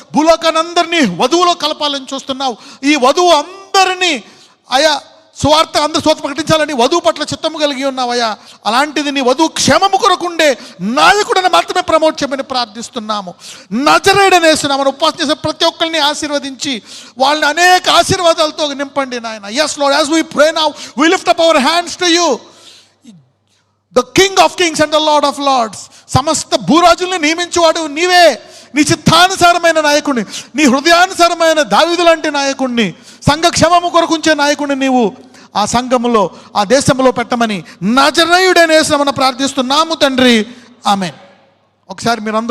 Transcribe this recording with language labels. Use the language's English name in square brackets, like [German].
[Telugu] భూలోకాన్ని అందరినీ వధువులో కలపాలని చూస్తున్నావు. ఈ వధువు అందరినీ అయా స్వార్థ అందరూ స్వార్థ ప్రకటించాలని వధువు పట్ల చిత్తము కలిగి ఉన్నావయ్యా. అలాంటిది నీ వధువు క్షేమము కొరకుండే నాయకుడిని మాత్రమే ప్రమోట్ చేయమని ప్రార్థిస్తున్నాము. నజరేయుడైన యేసునామమున ఉపవాసం చేసే ప్రతి ఒక్కరిని ఆశీర్వదించి వాళ్ళని అనేక ఆశీర్వాదాలతో నింపండి నాయన. [English] yes Lord, as we pray now, we lift up our hands to you, the King of Kings and the Lord of Lords. [Telugu] సమస్త భూరాజుల్ని నియమించేవాడు నీవే. నీ చిత్తానుసారమైన నాయకుడిని, నీ హృదయానుసారమైన దావీదు లాంటి నాయకుడిని, సంఘ క్షేమము కొరకు ఉంచే నాయకుడిని నీవు ఆ సంఘములో, ఆ దేశంలో పెట్టమని నజరేయుడైన యేసునామమున ప్రార్థిస్తున్నాము తండ్రి. ఆమేన్. ఒకసారి మీరందరూ